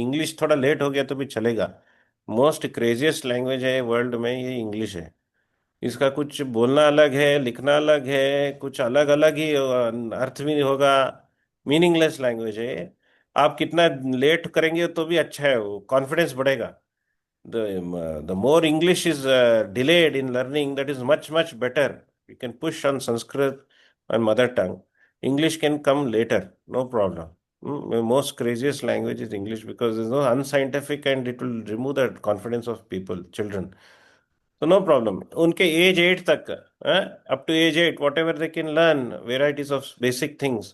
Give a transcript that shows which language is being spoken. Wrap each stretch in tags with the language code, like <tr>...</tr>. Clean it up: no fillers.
<hi>English थोड़ा late हो गया तो भी चलेगा।</hi> <en>most craziest language</en> <hi>है वर्ल्ड में, ये इंग्लिश है। इसका कुछ बोलना अलग है, लिखना अलग है, कुछ अलग अलग ही अर्थ भी होगा। मीनिंगलेस लैंग्वेज है। आप कितना लेट करेंगे तो भी अच्छा है, वो कॉन्फिडेंस बढ़ेगा।</hi> <en>The more English is delayed in learning, that is much much better. You can push on Sanskrit and mother tongue. English can come later, no problem. The most craziest language is English, because it's no unscientific and it will remove the confidence of people, children. So no problem.</en> <hi>उनके as 8 तक,</hi> <en>Up to age 8 whatever they can learn varieties of basic things.</en>